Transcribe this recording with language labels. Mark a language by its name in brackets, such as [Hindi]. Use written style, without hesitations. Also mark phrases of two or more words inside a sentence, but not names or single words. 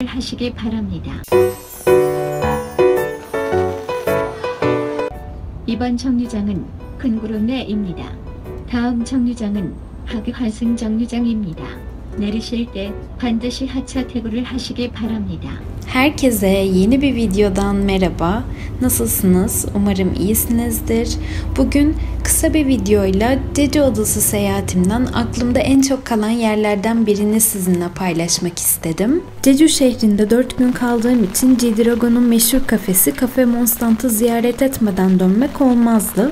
[Korean] 하시기 바랍니다. 이번 정류장은 근구론내입니다. 다음 정류장은 하계환승 정류장입니다. 내리실 때 반드시 하차 태그를 하시기 바랍니다. [Turkish] Herkese yeni bir videodan merhaba. Nasılsınız? Umarım iyisinizdir. Bugün kısa bir videoyla Cecuadası seyahatimden aklımda en çok kalan yerlerden birini sizinle paylaşmak istedim. Jeju şehrinde 4 gün kaldığım için G-Dragon'un meşhur kafesi Cafe Monstant'ı ziyaret etmeden dönmek olmazdı.